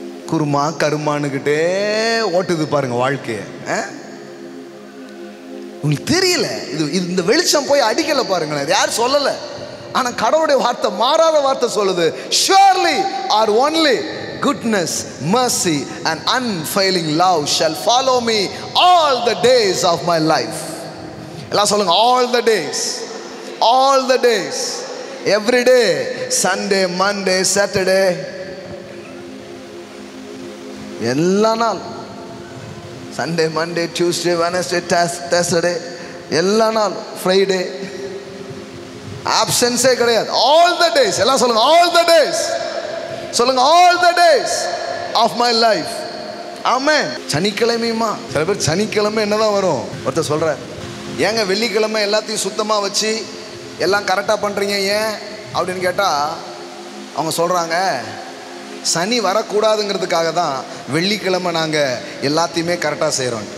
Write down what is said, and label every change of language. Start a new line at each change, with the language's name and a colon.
Tamil: குருமா கருமானுக்கிட்டே ஓட்டுது பாருங்க வாழ்க்கைய. உங்களுக்கு தெரியல, இது இந்த வெளிச்சம் போய் அடிக்கல பாருங்களேன். இது யார் சொல்லல, ஆனா கடவுளுடைய வார்த்தை மாறாத வார்த்தை சொல்லுது.
English: surely or only goodness, mercy and unfailing love shall follow me all the days of my life.
Tamil: எல்லாம் சொல்லுங்க,
English: all the days, all the days, every day, Sunday, Monday, Saturday,
Tamil: எல்லா நாள்,
English: Sunday, Monday, Tuesday, Wednesday, Thursday, எல்லா நாள், Friday,
Tamil: ஆப்சன்ஸே கிடையாது.
English: all the days,
Tamil: எல்லாம் சொல்லுங்க,
English: all the days,
Tamil: சொல்லுங்க,
English: all the days of my life.
Tamil: ஆமென். சனிக்கிழமையுமா? சில பேர் சனிக்கிழமை என்னதான் வரும். ஒருத்தர் சொல்ற, ஏங்க வெள்ளிக்கிழமை எல்லாத்தையும் சுத்தமாக வச்சு எல்லாம் கரெக்டாக பண்ணுறீங்க ஏன் அப்படின்னு கேட்டால் அவங்க சொல்கிறாங்க, சனி வரக்கூடாதுங்கிறதுக்காக தான் வெள்ளிக்கிழமை நாங்கள் எல்லாத்தையுமே கரெக்டாக செய்கிறோம்.